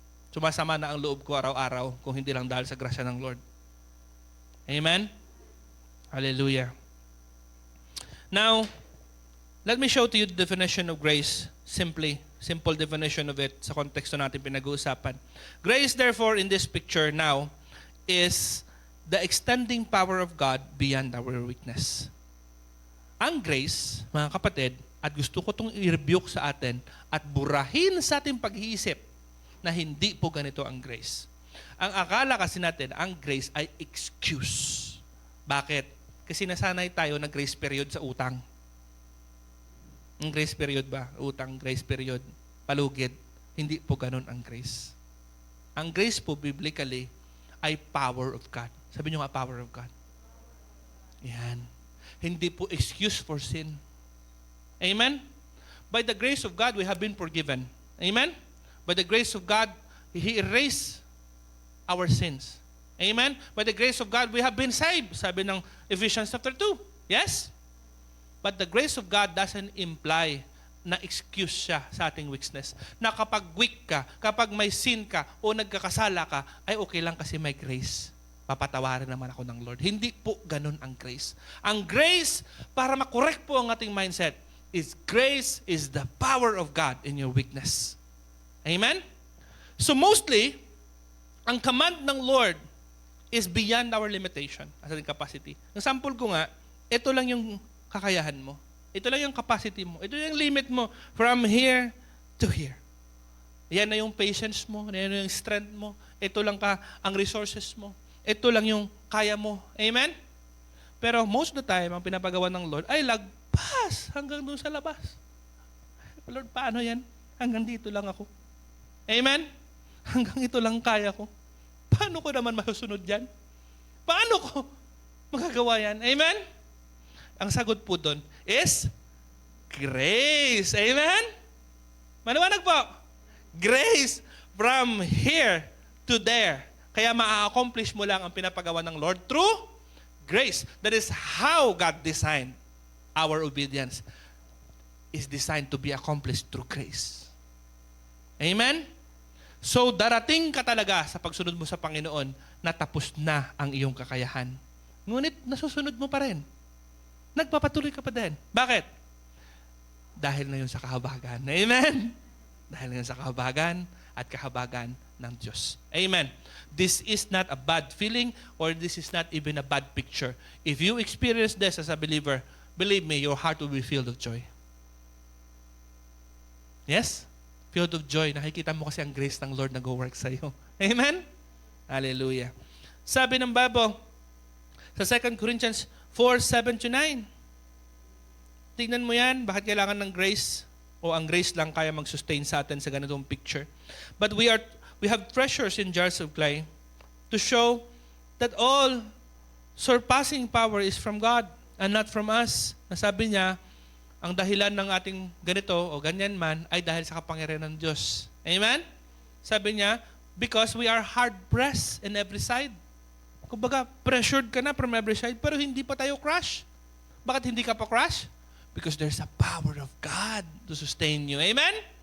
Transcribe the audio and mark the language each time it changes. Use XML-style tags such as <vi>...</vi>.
<tl>Sumasama na ang loob ko araw-araw kung hindi lang dahil sa grasya ng Lord. Amen? Hallelujah.</tl> <en>Now, let me show to you the definition of grace. Simple definition of it</en> <tl>sa konteksto natin pinag-uusapan.</tl> <en>Grace, therefore, in this picture now, is the extending power of God beyond our weakness.</en> <tl>Ang grace, mga kapatid, at gusto ko itong i-rebuke sa atin at burahin sa ating pag-iisip na hindi po ganito ang grace. Ang akala kasi natin, ang grace ay excuse. Bakit? Kasi nasanay tayo na grace period sa utang. Ang grace period ba? Utang, grace period, palugid. Hindi po ganun ang grace. Ang grace po, biblically, ay</tl> <en>power of God.</en> <tl>Sabi nyo nga, power of God. Yan. Hindi po excuse</tl> <en>for sin.</en> <tl>Amen?</tl> <en>By the grace of God, we have been forgiven. Amen? By the grace of God, He erased our sins. Amen? By the grace of God, we have been saved.</en> <tl>Sabi ng Ephesians chapter</tl> <en>2. Yes? But the grace of God doesn't imply</en> <tl>na excuse siya sa ating</tl> <en>weakness.</en> <tl>Na kapag weak ka, kapag may sin ka, o nagkakasala ka, ay okay lang kasi may grace. Papatawarin naman ako ng Lord. Hindi po ganun ang grace. Ang grace, para makorek po ang ating mindset,</tl> <en>is grace is the power of God in your weakness. Amen?</en> <tl>So mostly, ang command ng Lord is</tl> <en>beyond our limitation as in capacity.</en> <tl>Ang sample ko nga, ito lang yung kakayahan mo. Ito lang yung capacity mo. Ito yung limit mo</tl> <en>from here to here.</en> <tl>Yan na yung patience mo, yan na yung strength mo. Ito lang ang resources mo. Ito lang yung kaya mo. Amen? Pero most of the time, ang pinapagawa ng Lord ay lagpas hanggang doon sa labas. Lord, paano yan? Hanggang dito lang ako. Amen? Hanggang ito lang kaya ko. Paano ko naman masusunod yan? Paano ko magagawa yan? Amen? Ang sagot po doon is grace. Amen? Maliwanag po.</tl> <en>Grace from here to there.</en> <tl>Kaya ma-accomplish mo lang ang pinapagawa ng Lord through grace.</tl> <en>That is how God designed our obedience. Is designed to be accomplished through grace. Amen?</en> <tl>So, darating ka talaga sa pagsunod mo sa Panginoon na tapos na ang iyong kakayahan. Ngunit, nasusunod mo pa rin. Nagpapatuloy ka pa din. Bakit? Dahil na yun sa kahabagan. Amen? Dahil na yun sa kahabagan at kahabagan ng Diyos. Amen.</tl> <en>This is not a bad feeling or this is not even a bad picture. If you experience this as a believer, believe me, your heart will be filled of joy. Yes? Filled of joy.</en> <tl>Nakikita mo kasi ang grace ng Lord na go-work sa iyo. Amen? Hallelujah. Sabi ng Bible, sa 2 Corinthians 4:7-9, tignan mo yan, bakit kailangan ng grace? O ang grace lang kaya mag-sustain sa atin sa ganitong picture.</tl> <en>But we have treasures in jars of clay to show that all surpassing power is from God and not from us.</en> <tl>Nasabi niya, ang dahilan ng ating ganito o ganyan man ay dahil sa kapangyarihan ng Diyos. Amen? Sabi niya,</tl> <en>because we are hard-pressed in every side.</en> <tl>Kumbaga, pressured ka na</tl> <en>from every side,</en> <tl>pero hindi pa tayo crush. Bakit hindi ka pa crush?</tl> <en>Because there's a power of God to sustain you. Amen?</en>